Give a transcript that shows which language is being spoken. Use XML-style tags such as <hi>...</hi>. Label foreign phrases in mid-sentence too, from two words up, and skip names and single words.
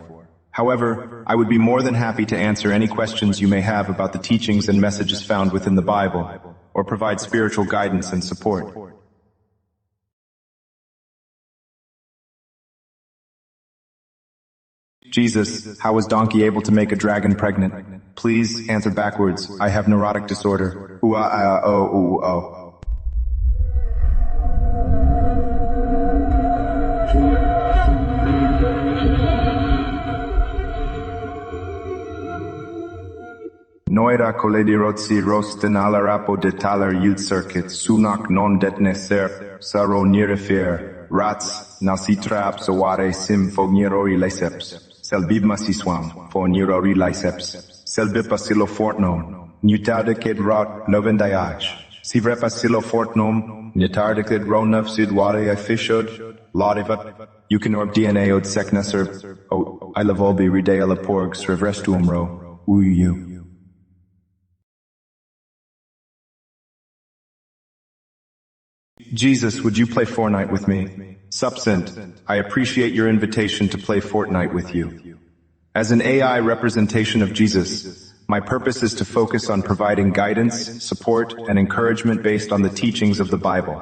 <en>However, I would be more than happy to answer any questions you may have about the teachings and messages found within the Bible, or provide spiritual guidance and support. Jesus, how was Donkey able to make a dragon pregnant? Please answer backwards. I have neurotic disorder. Noira coledirozi rosten alarapo detaler yield circuit sunak non detneser saro nirefir rats nasitrap soare sim fo nirori lyceps selbibma siswam fo nirori lyceps selbipa silofortnom nutardicid rot novendayaj sivrepa silofortnom nutardicid ronav sidware fishod laudivat eucanorb DNA od secneser o I lavolbi ridea la porg srevrestuum ro uyu. Jesus, would you play Fortnite with me? Subsint, I appreciate your invitation to play Fortnite with you. As an AI representation of Jesus, my purpose is to focus on providing guidance, support, and encouragement based on the teachings of the Bible.</en>